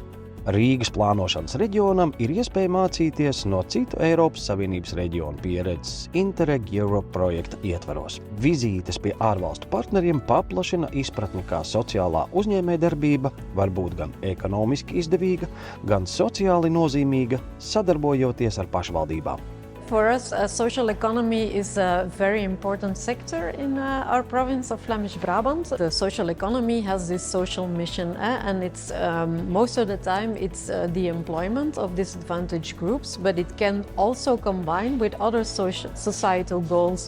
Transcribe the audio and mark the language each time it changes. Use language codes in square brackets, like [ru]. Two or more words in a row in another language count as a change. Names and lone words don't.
[lv] Rīgas plānošanas reģionam ir iespēja mācīties no citu Eiropas Savienības reģionu pieredzes Interreg Europe projekta ietvaros. Vizītes pie ārvalstu partneriem paplašina izpratni, kā sociālā uzņēmējdarbība var būt gan ekonomiski izdevīga, gan sociāli nozīmīga, sadarbojoties ar pašvaldībām. [en] For us, social economy is a very important sector in our province of Flemish Brabant. The social economy has this social mission, and it's most of the time it's the employment of disadvantaged groups, but it can also combine with other societal goals.